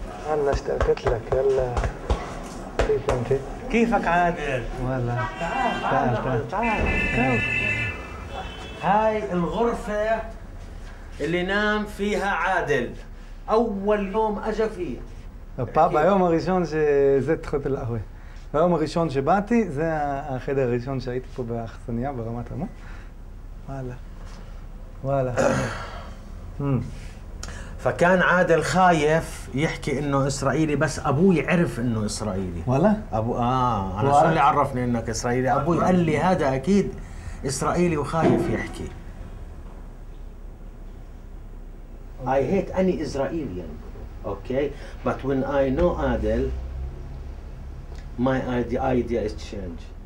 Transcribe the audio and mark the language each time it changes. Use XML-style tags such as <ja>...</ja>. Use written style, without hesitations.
<ar>والله اشتقت لك يلا. كيف انت؟ كيفك عادل؟ والله تعال. هاي الغرفة اللي نام فيها عادل أول يوم أجا فيه.</ar> <he>ביום הראשון שזה תחת القهوة. ביום הראשון שבאתי, זה החדר הראשון שהייתי פה באכסניה ברמת רמות. וואלה.</he> <ar>فكان عادل خايف يحكي انه اسرائيلي بس ابوي عرف انه اسرائيلي. والله؟ انا شو اللي عرفني انك اسرائيلي؟ ابوي قال لي هذا اكيد اسرائيلي وخايف يحكي.</ar> <en>I hate any Israelian, okay? But when I know Adel, my idea is change.</en>